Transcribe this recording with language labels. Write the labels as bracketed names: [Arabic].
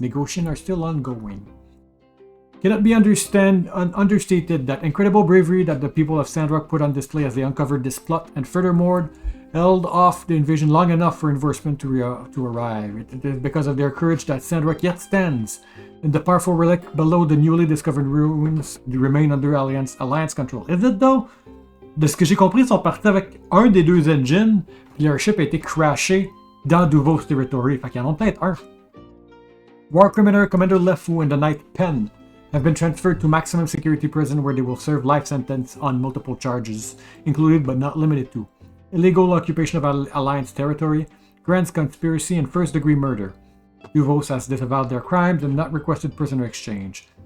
[English] Negotiations are still ongoing. Cannot be understated that incredible bravery that the people of Sandrock put on display as they uncovered this plot, and furthermore, held off the invasion long enough for reinforcements to arrive. It is because of their courage that Sandrock yet stands, and the powerful relic below the newly discovered ruins remain under Alliance control. Is it though? [French] De ce que j'ai compris, ils sont partis avec un des deux engines, puis leur ship a été crashé dans Duvos Territory. Fait qu'il y en a peut-être un. [English] War Criminal Commander Lefu and the Knight Pen have been transferred to maximum security prison where they will serve life sentence on multiple charges, included but not limited to illegal occupation of Alliance territory, grand conspiracy, and first-degree murder. Duvos has disavowed their crimes and not requested prisoner exchange.